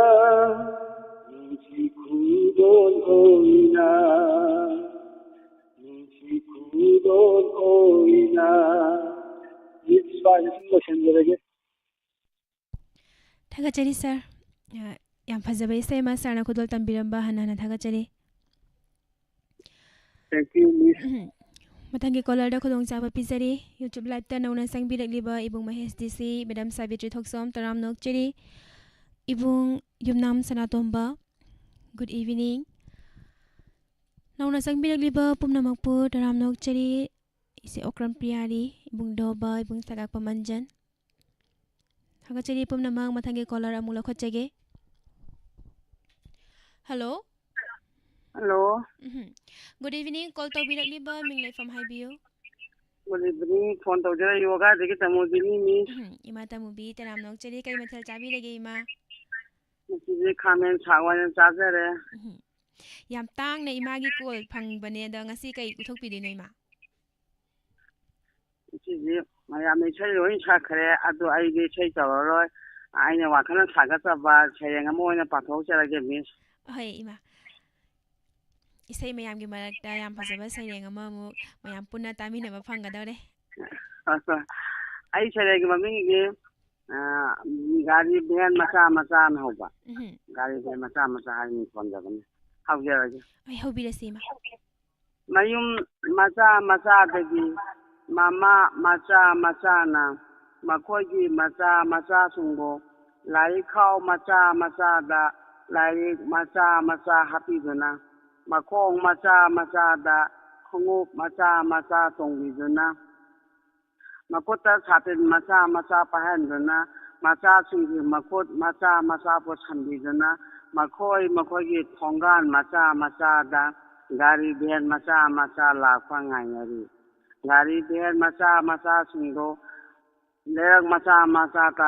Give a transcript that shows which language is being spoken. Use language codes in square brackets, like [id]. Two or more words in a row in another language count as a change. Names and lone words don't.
[mni] nisi kudon oina [en] it's fine motion [mni] lege থাগৎচরি সর য়াম ফজবে সেমা সরনা খুদোল তম্বিরম্বা হনানা থাগৎচরি [en] Thank you, Miss. [mni] Mathangi caller da khudong chaba pizari YouTube live ta nauna sangbirakliba ibung Mahesh DC Madam Savitri Thoksom taram nok cheri ibung Yumnam Sanatomba. [en] Good evening. [mni] Nauna sangbirakliba pumnamakpu taram nok cheri ise Okram Priyari ibung Doba ibung Sagak Pamanjan. Haga cheri pumnamang mathangi caller amula khochege. [en] Hello. Hello. Good evening. [mni] Call to birakliba minglay [en] from Highview. Good evening. [mni] Phone to jara yoga deki tamudini Miss. Ima tamubi taram nok cheri kai mathal chabi lage ima. Misi khamen chawani chajare. Yam tang na imagi call phangbane da ngasi kai uthokpidi no ima. Misi maya me chai roi chakhare adu ai ge chai tawroi. Aina wakana sagataba chayeng amoina pathok charage Miss. Hoi ima. Isai mayam gi marakta yam phajaba saireng ama mu mayam punna taminaba phanggadore. Ai chayeng maming ge gari van macha na hoba. Gari van macha hai ni phone jabani. Hawjaraje. Ai hobirasi ma. Mayum macha dagi mama macha na makogi macha sungbo lai khau macha da lai macha happy duna makong macha da khungup macha tongbiduna makota satin macha pahanduna macha singi makot macha po sambiduna makogi thongan macha da gari van macha lakwa ngainari gari van macha singdo lerang macha ta